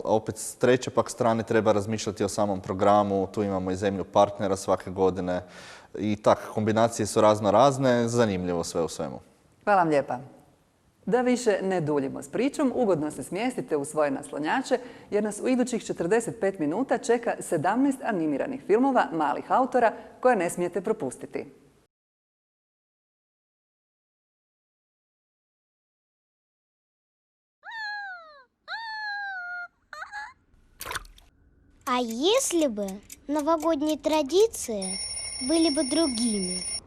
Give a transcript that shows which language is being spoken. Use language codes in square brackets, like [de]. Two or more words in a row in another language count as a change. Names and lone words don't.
[hr] Opet s treće pak strane treba razmišljati o samom programu, tu imamo i zemlju partnera svake godine i tak, kombinacije su razne, zanimljivo sve u svemu. Hvala vam lijepa. Da više ne duljimo s pričom, ugodno se smjestite u svoje naslonjače jer nas u idućih 45 minuta čeka 17 animiranih filmova malih autora koje ne smijete propustiti. [ru] А если бы новогодние традиции были бы другими?